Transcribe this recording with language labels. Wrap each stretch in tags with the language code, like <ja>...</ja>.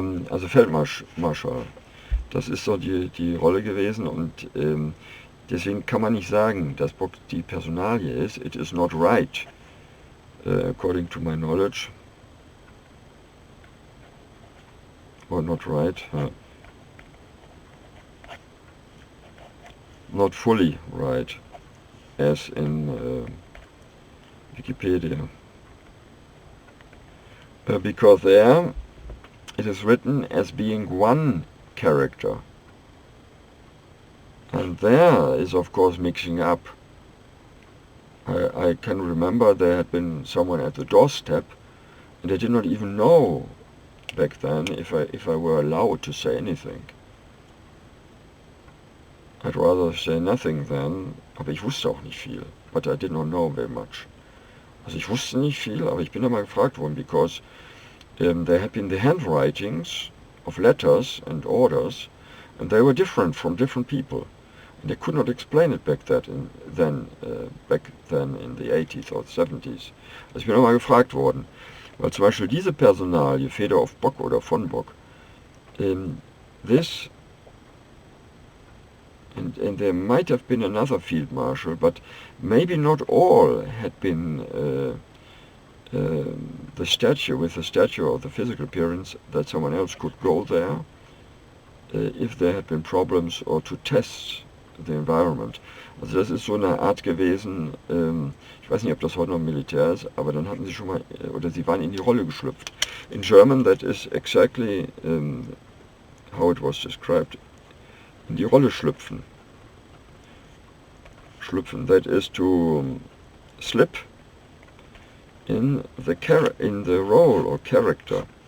<de>Also Feldmarschall. Das ist so die Rolle gewesen, und deswegen kann man nicht sagen, dass Bock die Personalie ist.</de> <en>It is not right, according to my knowledge. Or not right. Not fully right, as in Wikipedia. Because there it is written as being one character. And there is of course mixing up. I can remember there had been someone at the doorstep, and I did not even know back then if I were allowed to say anything. I'd rather say nothing then,</en> <de>aber ich wusste auch nicht viel.</de> <en>But I did not know very much.</en> <de>Also ich wusste nicht viel, aber ich bin da mal gefragt worden,</de> <en>because there had been the handwritings of letters and orders, and they were different from different people. And they could not explain it back then in the 80s or 70s.</en> <de>Also ich bin nochmal gefragt worden, weil zum Beispiel diese Personalie, Feder auf Bock oder von Bock,</de> <en>this, and there might have been another field marshal, but maybe not all had been the statue, with the statue of the physical appearance, that someone else could go there if there had been problems, or to test the environment.</en> <de>Also das ist so eine Art gewesen, ich weiß nicht, ob das heute noch Militär ist, aber dann hatten sie schon mal, oder sie waren in die Rolle geschlüpft.</de> <en>In German that is exactly how it was described.</en> <de>In die Rolle schlüpfen.</de> <en>Schlüpfen, that is to slip in the role or character.</en>